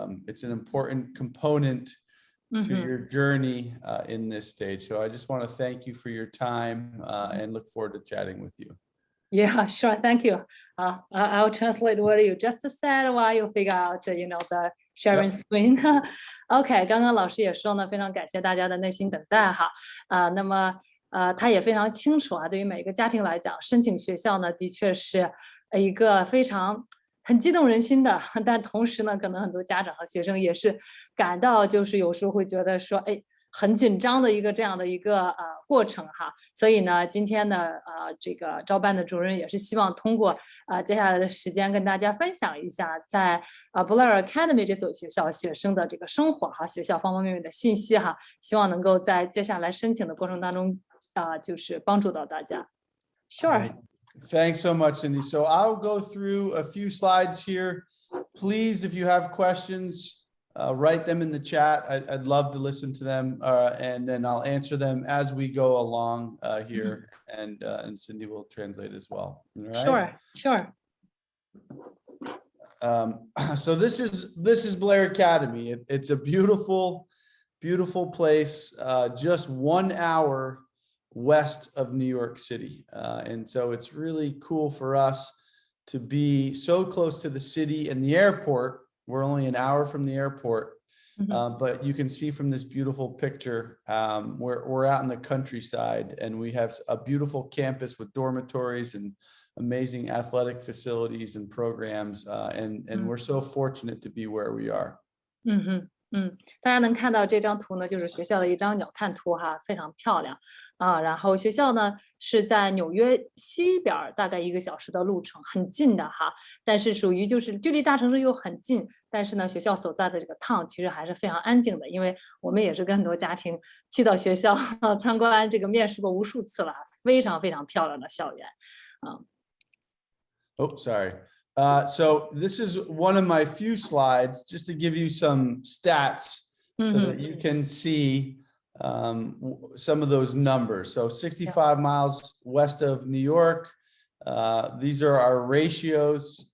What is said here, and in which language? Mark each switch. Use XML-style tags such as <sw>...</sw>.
<en>It's an important component to your journey in this stage. So I just want to thank you for your time and look forward to chatting with you. Yeah, sure. Thank you. I'll translate what you just said while you figure out, the sharing screen.</en> <zh>OK， 刚刚老师也说呢，非常感谢大家的耐心等待哈。那么他也非常清楚啊，对于每个家庭来讲，申请学校呢，的确是一个很激动人心的，但同时呢，可能很多家长和学生也是感到就是有时候会觉得说，很紧张的这样的一个过程哈，所以呢，今天呢，这个招办的主任也是希望通过接下来的时间跟大家分享一下在Blair Academy 这所学校学生的这个生活哈，学校方方面面的信息哈，希望能够在接下来申请的过程当中就是帮助到大家。</zh> <en>Sure. Thanks so much, Cindy. So I'll go through a few slides here. Please, if you have questions, write them in the chat. I'd love to listen to them, and then I'll answer them as we go along here, and Cindy will translate as well. All right? Sure. So this is Blair Academy. It's a beautiful place, just 1 hour west of New York City, and so it's really cool for us to be so close to the city and the airport. We're only an hour from the airport, But you can see from this beautiful picture, we're out in the countryside, and we have a beautiful campus with dormitories and amazing athletic facilities and programs, and we're so fortunate to be where we are.</en> <zh>大家能看到这张图呢，就是学校的一张鸟瞰图哈，非常漂亮啊。然后学校呢是在纽约西边大概1个小时的路程，很近的哈。但是属于就是距离大城市又很近，但是呢学校所在的这个 town 其实还是非常安静的，因为我们也是跟很多家庭去到学校参观这个面试过无数次了，非常非常漂亮的校园啊。</zh> <en>Oh, sorry. So this is one of my few slides just to give you some stats so that you can see some of those numbers. So 65 miles west of New York. These are our ratios.</en>